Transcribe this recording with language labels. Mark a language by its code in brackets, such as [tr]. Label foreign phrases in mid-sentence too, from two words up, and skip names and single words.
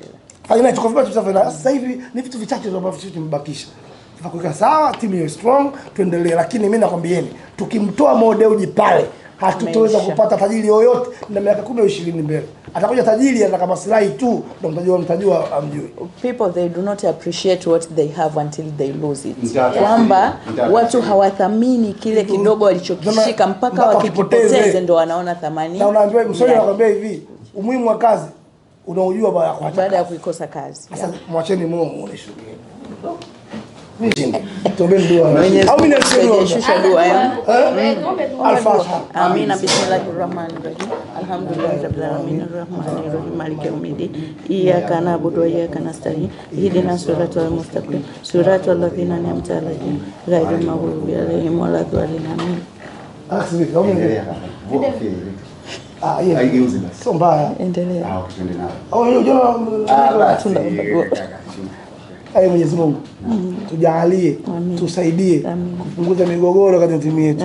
[sw] Finali tuko vibaya tutafika finali. Sasa hivi ni vitu vichache ambavyo sisi tumebakisha. Tunakuweka sawa, timu iwe strong, tuendelee lakini mimi nakwambieni, tukimtoa Mo Dewji pale hatutoweza kupata tajiri yoyote na miaka 10 au 20 mbele. Atakuja tajiri anataka maslahi tu, ndio mtajua amjui. [en] People they do not appreciate what they have until they lose it. [sw] Kwamba watu hawathamini kile kidogo walichokishika mpaka wakipoteze ndio wanaona thamani. Na unaambiwa msoni anakuambia hivi, umuhimu wa kazi unaojua baada ya kuikosa kazi. Sasa mwacheni Mungu unishukie. Tuombe dua. Au mimi nashusha dua Al-Fatiha. Amina. [ar] بسم الله الرحمن الرحيم. الحمد لله رب العالمين الرحمن الرحيم مالك يوم الدين. إياك نعبد وإياك نستعين. اهدنا الصراط المستقيم. صراط الذين أنعمت عليهم غير المغضوب عليهم ولا الضالين. [sw] Akhiri kama endelea. Haigeuzi basi. Sio mbaya. Endelea. Tuende nao. Au unajua tunamwomba Mwenyezi Mungu tujalie, tusaidie kupunguza migogoro katika timu yetu.